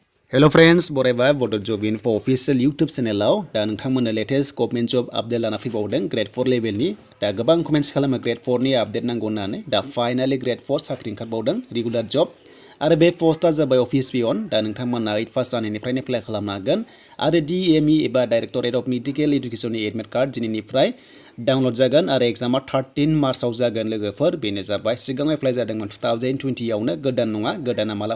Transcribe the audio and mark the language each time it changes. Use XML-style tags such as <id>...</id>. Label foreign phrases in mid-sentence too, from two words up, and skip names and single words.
<en>Hello friends,</en> <brx>बरायबाय Bodo Job Info official YouTube channel दा नोंथांमोननो</brx> <en>latest government job update</en> <brx>लाना फैबावदों</brx> <en>grade 4 level</en> <brx>नि दा गोबां comments खालामो grade 4 नि update नांगौ होननानै दा finally grade 4 साख्रि ओंखारबावदों</brx> <en>regular job</en> <brx>आरो बे पोस्टआ जाबाय</brx> <en>office peon</en> <brx>दा नोंथांमोनना 8 पास जानायनिफ्रायनो एप्लाइ खालामनो हागोन आरो DME एबा Directorate of Medical Education नि</brx> <en>admit card</en> <brx>दिनैनिफ्राय डाउनलोड जागोन आरो एग्जामा 13 मार्चआव जागोन लोगोफोर बेनो जाबाय सिगां एप्लाइ जादोंमोन 2020 आवनो गोदान नङा गोदाना माला</brx>